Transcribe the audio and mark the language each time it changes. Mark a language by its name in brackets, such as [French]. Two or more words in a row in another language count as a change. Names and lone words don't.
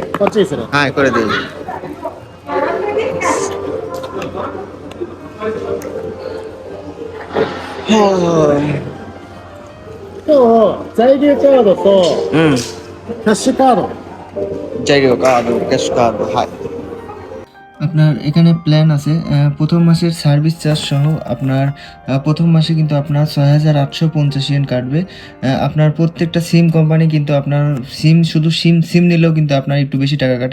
[Japanese] こっちにするはい、これでいい。今日在留カードとうん。キャッシュカード [Bangla] 材料 কার্ড, ক্যাশ কার্ড, হ্যাঁ। আপনার এখানে প্ল্যান আছে প্রথম মাসের সার্ভিস চার্জ সহ আপনার প্রথম মাসে কিন্তু আপনার 6,850 ইয়েন কাটবে। আপনার প্রত্যেকটা সিম কোম্পানি কিন্তু আপনার শুধু সিম নিলেও কিন্তু আপনার একটু বেশি টাকা কাটে।